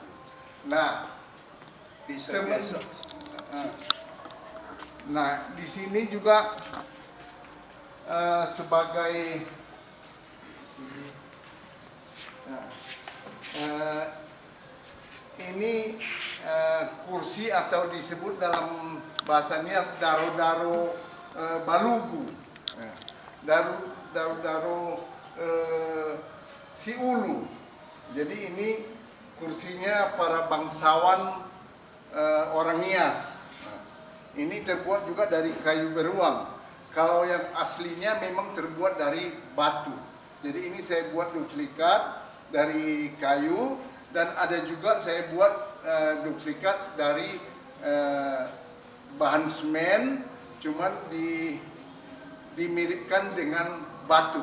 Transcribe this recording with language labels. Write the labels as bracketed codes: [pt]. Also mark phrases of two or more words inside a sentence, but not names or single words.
[id] Nah, nah, di sini juga sebagai ini kursi atau disebut dalam bahasanya [nia] daro-daro balugu. Daro-daro si ulu. [id] Jadi ini kursinya para bangsawan orang Nias. Ini terbuat juga dari kayu beruang. Kalau yang aslinya memang terbuat dari batu. Jadi ini saya buat duplikat dari kayu, dan ada juga saya buat duplikat dari bahan semen, cuman dimiripkan dengan batu.